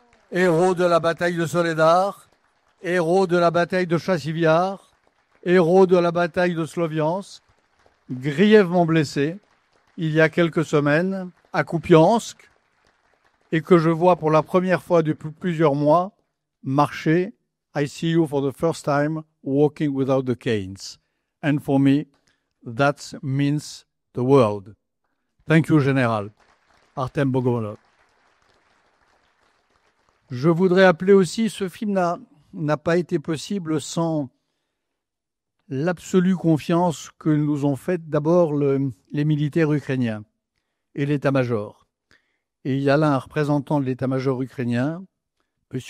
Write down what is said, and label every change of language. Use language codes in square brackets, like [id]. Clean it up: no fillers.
[fr] héros de la bataille de Soledar, héros de la bataille de Chassiviar, héros de la bataille de Sloviansk, grièvement blessé il y a quelques semaines à Kupiansk, et que je vois pour la première fois depuis plusieurs mois marcher. [en] I see you for the first time walking without the canes. And for me, that means the world. Thank you, Général. Artem Bogomolov. [fr] Je voudrais appeler aussi, ce film n'a pas été possible sans l'absolue confiance que nous ont faite d'abord les militaires ukrainiens et l'état-major. Et il y a là un représentant de l'état-major ukrainien, M.